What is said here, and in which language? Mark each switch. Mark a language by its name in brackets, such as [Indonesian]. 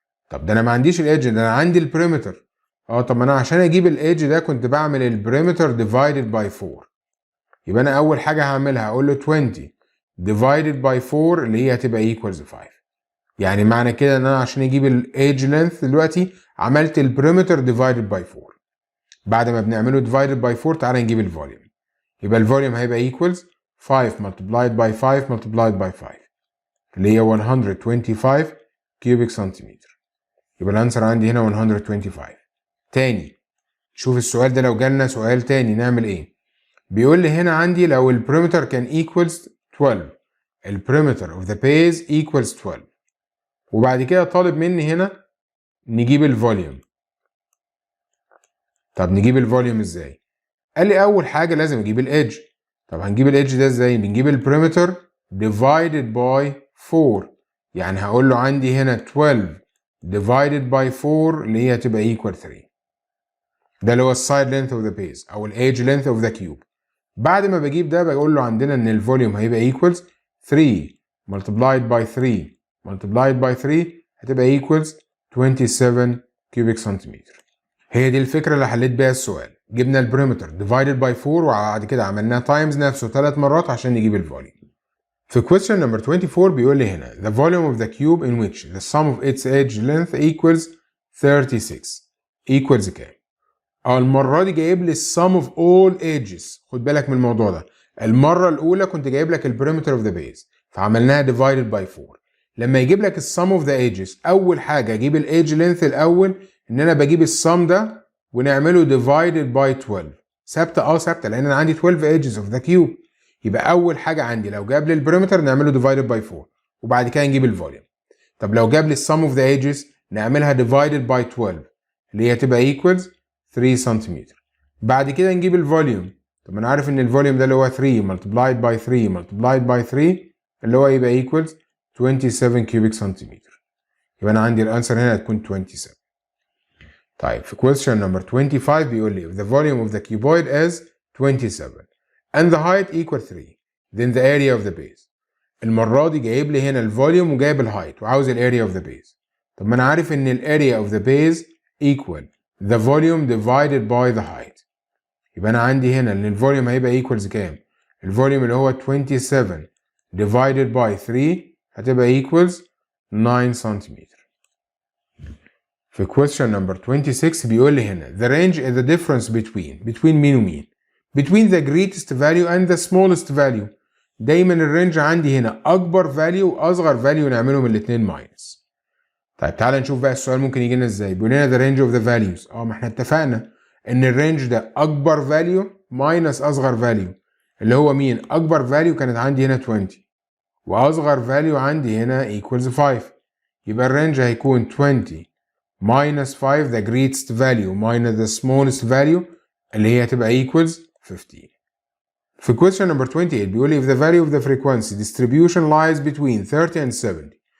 [Arabic] طب ده انا ما عنديش الإيدج، ده انا عندي البريمتر. طب انا عشان اجيب الإيدج ده كنت بعمل البريمتر divided by 4. يبقى انا اول حاجه هعملها اقول له 20 divided by 4 اللي هي هتبقى equals 5. يعني معنى كده ان انا عشان اجيب الإيدج length دلوقتي عملت البريمتر divided by 4. بعد ما بنعمله divided by 4 تعالى نجيب الفوليوم. يبقى الفوليوم هيبقى equals 5 multiplied by 5 multiplied by 5 اللي هي 125 cubic centimeter. يبقى الانسر عندي هنا 125. تاني شوف السؤال ده لو جالنا سؤال تاني نعمل ايه؟ بيقول لي هنا عندي لو البريمتر كان equals 12 البريمتر [English] of the base equals 12 [Arabic] وبعد كده طالب مني هنا نجيب الفوليوم. طب نجيب الفوليوم ازاي؟ قال لي اول حاجه لازم اجيب الإيدج. طب هنجيب الإيدج ده ازاي؟ بنجيب البريمتر divided by 4. يعني هقول له عندي هنا 12 divided by 4 اللي هي هتبقى equal 3. ده اللي هو السايد [English] length of the base [Arabic] او الإيدج [English] length of the cube. [Arabic] بعد ما بجيب ده بقول له عندنا ان الفوليوم هيبقى equals 3 multiplied by 3 multiplied by 3 هتبقى equals 27 cubic centimeter. هي دي الفكرة اللي حليت بيها السؤال. جبنا البريمتر divided by 4 وبعد كده عملناه تايمز نفسه 3 مرات عشان نجيب الفوليوم. في [English] question number 24 [Arabic] بيقول لي هنا [English] the volume of the cube in which the sum of its edge length equals 36 equals [Arabic] كام؟ المرة دي جايب لي [English] sum of all edges. [Arabic] خد بالك من الموضوع ده. المرة الأولى كنت جايب لك البريمتر [English] of the base [Arabic] فعملناها divided by 4. لما يجيب لك [English] sum of the edges [Arabic] أول حاجة أجيب الإيدج length الأول إن أنا بجيب السم ده ونعمله divided by 12. ثابتة ثابتة لأن أنا عندي [English] 12 edges of the cube. [Arabic] يبقى أول حاجة عندي لو جاب لي البريمتر نعمله divided by 4 وبعد كده نجيب الفوليوم. طب لو جاب لي [English] sum of the edges [Arabic] نعملها divided by 12 اللي هي تبقى equals 3 سنتيمتر. بعد كده نجيب الفوليوم. طب انا عارف ان الفوليوم ده اللي هو 3 multiplied by 3 multiplied by 3 اللي هو يبقى equals 27 cubic centimeter. يبقى انا عندي الانسر هنا هتكون 27. طيب في [English] question number 25 [Arabic] بيقول لي [English] if the volume of the cuboid is 27 and the height equal 3 then the area of the base. [Arabic] المرة دي جايب لي هنا الفوليوم وجايب الهايت وعاوز الاريا [English] of the base. [Arabic] طب ما انا عارف ان الاريا of the base equal [English] the volume divided by the height. [Arabic] يبقى أنا عندي هنا إن الفوليوم هيبقى equals كام؟ الفوليوم اللي هو 27 divided by 3 هتبقى equals 9 سنتيمتر. في [English] question number 26 [Arabic] بيقول لي هنا [English] the range is the difference between [Arabic] مين ومين؟ [English] between the greatest value and the smallest value. [Arabic] دايما الرينج عندي هنا أكبر value وأصغر value نعملهم الاتنين minus. طيب تعالى نشوف بقى السؤال ممكن يجي لنا ازاي. بيقول لنا [English] the range of the values. [Arabic] ما احنا اتفقنا ان الرينج ده أكبر value minus أصغر value اللي هو مين؟ أكبر value كانت عندي هنا 20 وأصغر value عندي هنا equals 5. يبقى الرينج هيكون [English] 20 minus 5 the greatest value minus the smallest value [Arabic] اللي هي هتبقى [English] equals 15. [Arabic] في [English] question number 28 [Arabic] بيقول لي [English] if the value of the frequency distribution lies between 30 and 70.